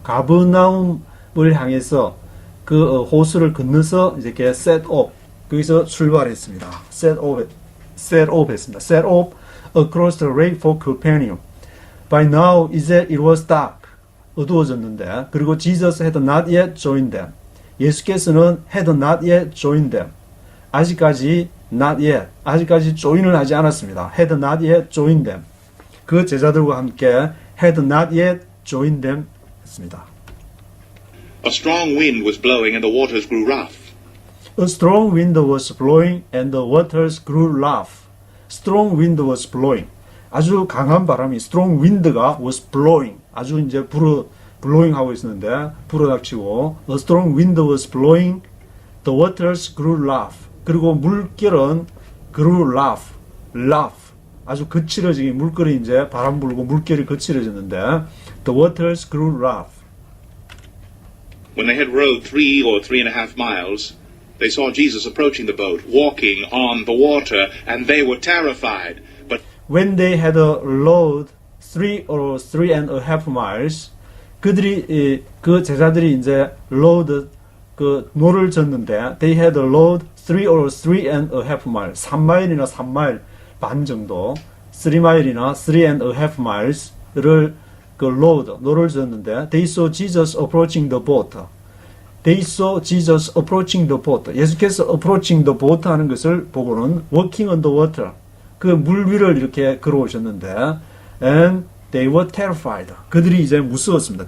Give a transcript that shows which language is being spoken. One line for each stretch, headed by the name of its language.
Korean: 가버나움을 향해서 그 호수를 건너서 이렇게
English: set off
Korean: 거기서 출발했습니다.
English: set off
Korean: 했습니다.
English: set off across the lake for Capernaum. By now 이제 it was dark.
Korean: 어두워졌는데 그리고
English: Jesus had not yet joined them.
Korean: 예수께서는
English: had not yet joined them.
Korean: 아직까지
English: not yet.
Korean: 아직까지 join을 하지 않았습니다.
English: had not yet joined them.
Korean: 그 제자들과 함께
English: had not yet joined them 했습니다. A strong wind was blowing and the waters grew rough. A strong wind was blowing and the waters grew rough. Strong wind was blowing.
Korean: 아주 강한 바람이
English: strong wind가 was blowing.
Korean: 아주 이제 blowing 하고 있었는데 불어닥치고
English: a strong wind was blowing. The waters grew rough.
Korean: 그리고 물결은
English: grew rough.
Korean: 아주 거칠어지게 물결이 이제 바람 불고 물결이 거칠어졌는데
English: the waters grew rough. When they had rowed 3 or 3.5 miles, they saw Jesus approaching the boat, walking on the water, and they were terrified. But When they had rowed 3 or 3.5 miles,
Korean: 그 제자들이 이제
English: rowed
Korean: 그 노를 졌는데
English: they had rowed 3 or 3.5 miles,
Korean: 3마일이나 3마일 반 정도, 3마일이나
English: 3.5 miles를 그 rowed 노를 졌는데 they saw Jesus approaching the boat. They saw Jesus approaching the boat. 예수께서 approaching the boat
Korean: 하는 것을 보고는
English: walking on the water.
Korean: 그 물 위를 이렇게 걸어오셨는데
English: and they were terrified.
Korean: 그들이 이제 무서웠습니다.